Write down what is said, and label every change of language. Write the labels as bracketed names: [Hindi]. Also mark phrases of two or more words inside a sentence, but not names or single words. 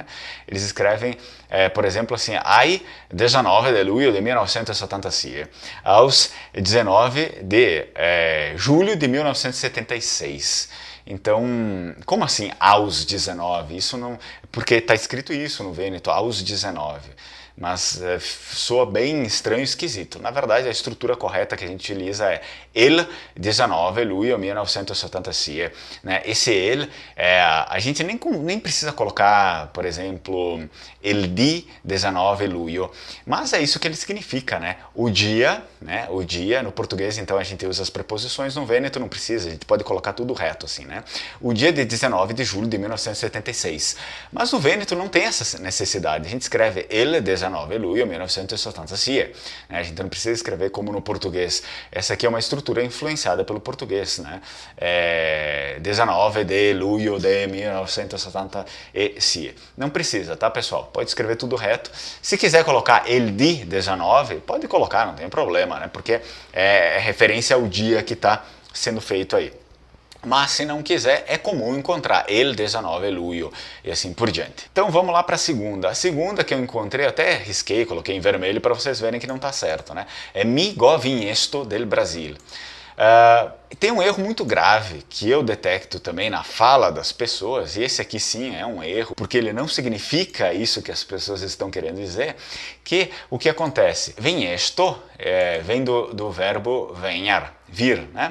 [Portuguese] Eles escrevem, por exemplo, assim, [Venetian] ai 19 de luglio de 1976, [Portuguese] aos 19 de julho de 1976. Então, como assim aos 19? Isso não, porque está escrito isso no Vêneto, aos 19. mas soa bem estranho e esquisito. Na verdade, a estrutura correta que a gente utiliza é [Italian] il 19 luglio 1976. [Portuguese] Né? Esse il, a gente nem precisa colocar, por exemplo, [Italian] il di 19 luglio, [Portuguese] mas é isso que ele significa, né? O dia, no português, então a gente usa as preposições, no Vêneto não precisa, a gente pode colocar tudo reto assim, né? O dia de 19 de julho de 1976. Mas no Vêneto não tem essa necessidade, a gente escreve [Italian] il 19 luglio 1976, [Portuguese] né? A gente não precisa escrever como no português. Essa aqui é uma estrutura influenciada pelo português, né? [Venetian] 19 de luglio de 1976. [Portuguese] Não precisa, tá, pessoal? Pode escrever tudo reto. Se quiser colocar [Italian] il di 19, [Portuguese] pode colocar, não tem problema, né? Porque é referência ao dia que está sendo feito aí. Mas se não quiser, é comum encontrar [Italian] il 19 luglio [Portuguese] e assim por diante. Então vamos lá para a segunda. A segunda que eu encontrei, eu até risquei, coloquei em vermelho para vocês verem que não está certo, né? [Venetian] É mi governo del Brasil. [Portuguese] Tem um erro muito grave que eu detecto também na fala das pessoas, e esse aqui sim é um erro, porque ele não significa isso que as pessoas estão querendo dizer, que o que acontece? Venhesto vem do verbo venhar, vir, né?